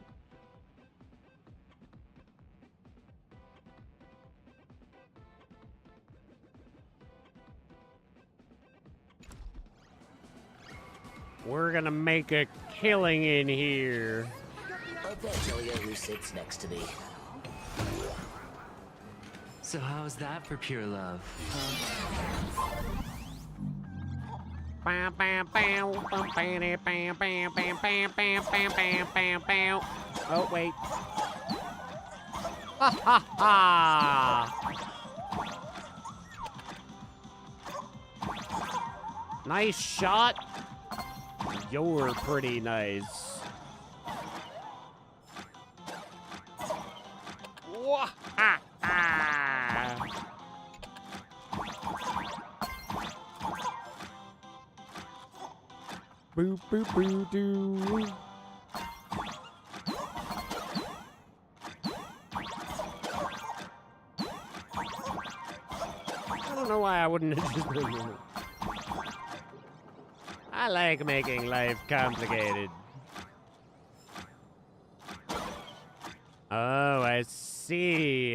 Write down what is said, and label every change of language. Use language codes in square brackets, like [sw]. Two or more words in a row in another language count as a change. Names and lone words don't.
[en] We're gonna make a killing in here. I bet tell you who sits next to me. So how's that for pure love? Bam, bam, bam, bam, bam, bam, bam, bam, bam, bam, bam, bam, bam, bam. Oh, wait. Ha ha ha! Nice shot. You're pretty nice. Wah ha ha! Boo boo boo doo. I don't know why I wouldn't have just done that. I like making life complicated. Oh, I see.